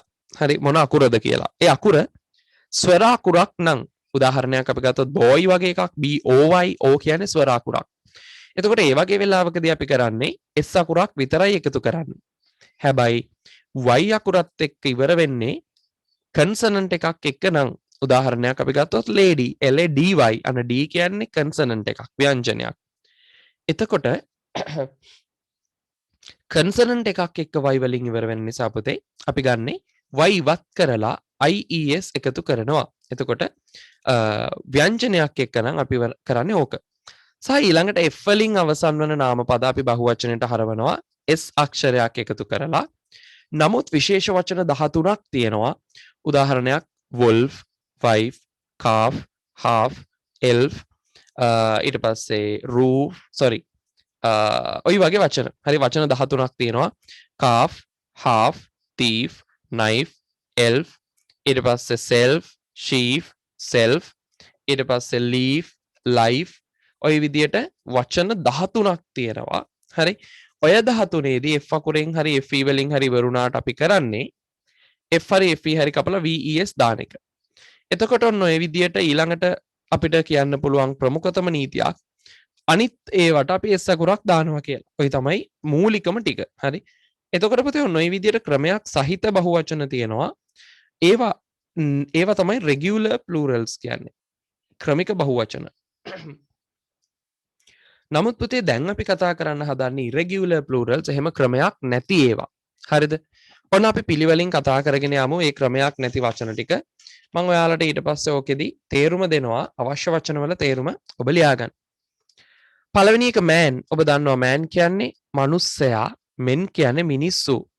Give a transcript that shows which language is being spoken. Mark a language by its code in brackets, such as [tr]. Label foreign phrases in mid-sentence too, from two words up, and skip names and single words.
[si] හරි මොන අකුරද කියලා. ඒ අකුර ස්වර අකුරක් නම් උදාහරණයක් අපි ගත්තොත් boy වගේ එකක් b o y o කියන්නේ ස්වර අකුරක්. එතකොට ඒ වගේ වෙලාවකදී අපි කරන්නේ s අකුරක් විතරයි එකතු කරන්නේ. හැබැයි y අකුරත් එක්ක ඉවර වෙන්නේ කන්සනන්ට් එකක් එක්ක නම් උදාහරණයක් අපි ගත්තොත් lady l a d y අන d කියන්නේ කන්සනන්ට් එකක් ව්‍යංජනයක්. එතකොට කන්සනන්ට් එකක් එක්ක y වලින් ඉවර වෙන නිසා පුතේ අපි ගන්නෙ y වත් කරලා ies එකතු කරනවා. එතකොට ව්‍යංජනයක් එක්ක නම් අපි කරන්නේ ඕක. සහ ඊළඟට f වලින් අවසන් වන නාම පද අපි බහුවචනයට හරවනවා s අක්ෂරයක් එකතු කරලා. නමුත් විශේෂ වචන 13ක් තියෙනවා. උදාහරණයක් [en] wolf, wife, calf, half, elf, [si] ඊට පස්සේ [en] roof, sorry. [si] ඔය වගේ වචන. හරි වචන 13ක් තියෙනවා. [en] calf, half, thief, knife, elf, [si] ඊට පස්සේ [en] self, sheep, self, [si] ඊට පස්සේ [en] leaf, life. [si] ඔය විදියට වචන 13ක් තියෙනවා. හරි. ඔය 13ේදී f අකුරෙන් හරි fe වලින් හරි වරුණාට අපි කරන්නේ f හරි fe හරි කපලා ves දාන එක. එතකොට ඔන්න ඔය විදියට ඊළඟට අපිට කියන්න පුළුවන් ප්‍රමුඛතම නීතියක් අනිත් ඒවට අපි s අකුරක් දානවා කියලා. ඔය තමයි මූලිකම ටික. හරි. එතකොට පුතේ ඔන්න ඔය විදියට ක්‍රමයක් සහිත බහුවචන තියෙනවා. ඒවා තමයි [en] regular plurals [si] කියන්නේ. ක්‍රමික බහුවචන. නමුත් පුතේ දැන් අපි කතා කරන්න හදන්නේ [en] irregular plurals [si] එහෙම ක්‍රමයක් නැති ඒවා. හරිද? ඔන්න අපි පිළිවෙලින් කතා කරගෙන යමු මේ ක්‍රමයක් නැති වචන ටික. මම ඔයාලට ඊට පස්සේ ඕකෙදි තේරුම දෙනවා අවශ්‍ය වචන වල තේරුම ඔබ ලියා ගන්න. පළවෙනි එක man. ඔබ දන්නවා man කියන්නේ මිනිස්සයා, men කියන්නේ මිනිස්සු.